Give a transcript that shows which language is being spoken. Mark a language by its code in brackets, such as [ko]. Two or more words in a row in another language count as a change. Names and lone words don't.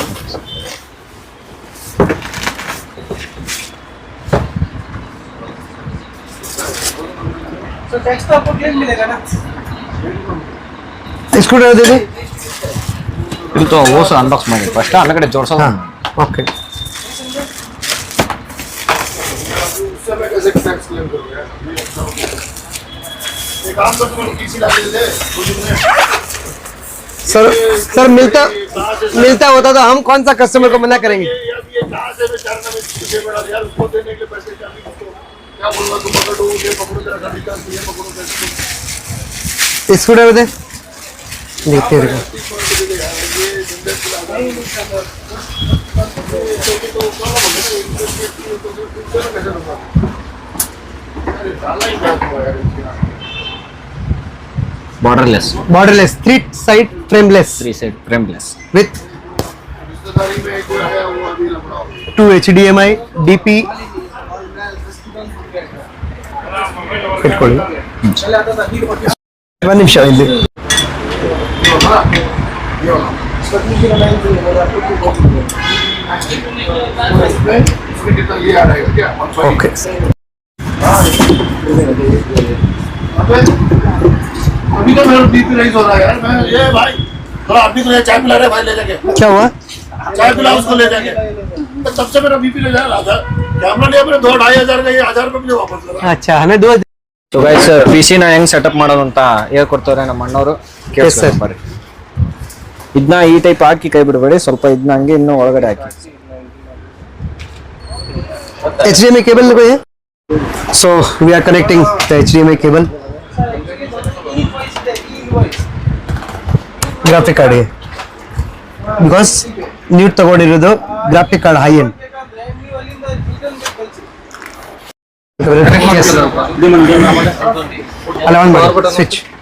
[en] screw driver [kn] ಇದೆ ಇದು ಓಸು ಅನ್ಬಾಕ್ಸ್ ಮಾಡಿ ಫಸ್ಟ್ ಅಲ್ಲ ಕಡೆ ಜೋಡ್ಸೋದು. ಹಾಂ ಓಕೆ. [hi] सर मिलता होता तो हम कौन सा कस्टमर को मना करेंगे? [en] screw driver [hi] दे देखते हैं. [en] borderless Borderless, 3 side frameless 3 side frameless with 2 HDMI DP. [kn] ಇಟ್ಕೊಳ್ಳಿ. ಒಂದು ನಿಮಿಷ ಇಲ್ಲಿ. ಓಕೆ. [hi] अभी तो मेरा [en] BP rise [hi] हो रहा है यार. मैं ये भाई थोड़ा अभी तो ये चाय पिला रहे भाई ले जाके. क्या हुआ? चाय पिला उसको ले जाके. तो तब से मेरा बीपी ले जा रहा था. कैमरा लिया मैंने 2-2,500 का, ये 1000 रुपये मुझे वापस करा. अच्छा हमें दो. [en] so guys [kn] PC-ನ ಹೆಂಗ್ ಸೆಟಪ್ ಮಾಡೋದು ಅಂತ ಹೇಳ್ಕೊಡ್ತಾರೆ ನಮ್ಮ ಅಣ್ಣವರು. ಕೇಳಿಸ್ತಾರೆ. ಇದನ್ನ ಈ ಟೈಪ್ ಹಾಕಿ ಕೈ ಬಿಡಬೇಡಿ, ಸ್ವಲ್ಪ ಇದನ್ನ ಹಂಗೆ ಇನ್ನೂ ಒಳಗಡೆ ಹಾಕಿ. [en] HDMI cable [hi] कोई है? [en] So we are connecting the HDMI cable. graphic card [kn] ಗೆ ಬಿಕಾಸ್ ನೀವು ತಗೊಂಡಿರೋದು [en] graphic card high end. [kn] ಅಲ್ಲ ಆನ್ ಮಾಡಿ ಸ್ವಿಚ್.